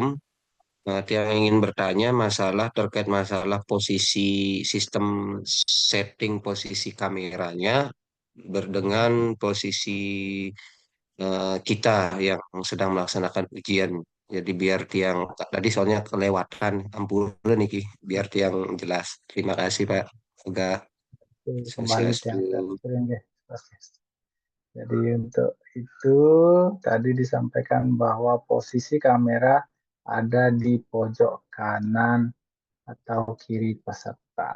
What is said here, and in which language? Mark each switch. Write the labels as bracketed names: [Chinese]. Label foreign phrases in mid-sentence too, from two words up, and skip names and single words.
[Indonesian] Yang ingin bertanya terkait masalah posisi sistem setting posisi kameranya berdengan posisi kita yang sedang melaksanakan ujian. Jadi biar tiang tadi soalnya kelewatan, [Balinese] ampura niki, biar tiang jelas. [Indonesian] Terima kasih Pak Uga. Kembali Swastiastu. yang jadi untuk itu tadi disampaikan bahwa posisi kamera ada di pojok kanan atau kiri peserta.